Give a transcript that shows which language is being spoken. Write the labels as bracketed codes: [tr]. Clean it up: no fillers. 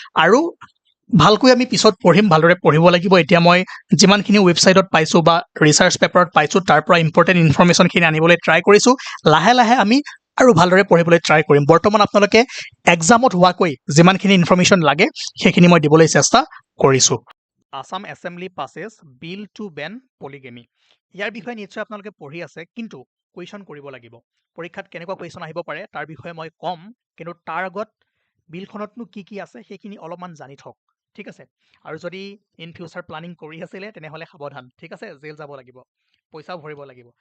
[as] আৰু ভালকৈ আমি পিছত পঢ়িম, ভালদৰে পঢ়িব লাগিব। এতিয়া মই যিমানখিনি ৱেবছাইটত পাইছোঁ বা ৰিচাৰ্চ পেপাৰত পাইছোঁ তাৰ পৰা ইম্পৰ্টেণ্ট ইনফৰমেশ্যনখিনি আনিবলৈ ট্ৰাই কৰিছোঁ। লাহে লাহে আমি আৰু ভালদৰে পঢ়িবলৈ ট্ৰাই কৰিম। বৰ্তমান আপোনালোকে এক্সামত হোৱাকৈ যিমানখিনি ইনফৰমেশ্যন লাগে সেইখিনি মই দিবলৈ চেষ্টা কৰিছোঁ। [en] Assam assembly passes bill to ban polygamy. [as] ইয়াৰ বিষয়ে নিশ্চয় আপোনালোকে পঢ়ি আছে, কিন্তু কুৱেশ্যন কৰিব লাগিব। পৰীক্ষাত কেনেকুৱা কুৱেশ্যন আহিব পাৰে তাৰ বিষয়ে মই ক'ম, কিন্তু তাৰ আগত বিলখনতনো কি কি আছে সেইখিনি অলপমান জানি থওক। ঠিক আছে। আৰু যদি ইন ফিউচাৰ প্লানিং কৰি আছিলে তেনেহ'লে সাৱধান। ঠিক আছে, জেল যাব লাগিব, পইচাও ভৰিব লাগিব।